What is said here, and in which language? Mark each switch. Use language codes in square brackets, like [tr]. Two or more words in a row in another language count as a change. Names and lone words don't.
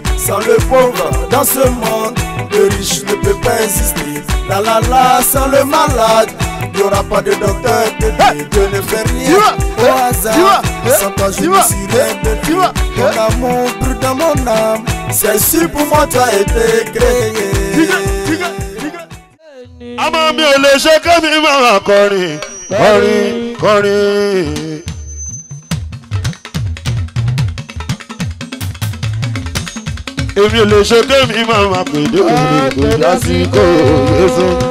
[fr] Sans le pauvre dans ce monde, le riche ne peut pas exister. La la la, sans le malade, Il y aura pas de docteur, Dieu ne fait rien au hasard. Sans toi je me suis révélé. Ton amour brûle dans mon âme. C'est ainsi pour moi tu as été créé. [yo] Àmọ́ mi ò lè ṣe kẹ́mi máa kọrin kọrin kọrin. Èmi ò lè ṣe kẹ́mi máa pèdé òní kò lásìkò èso.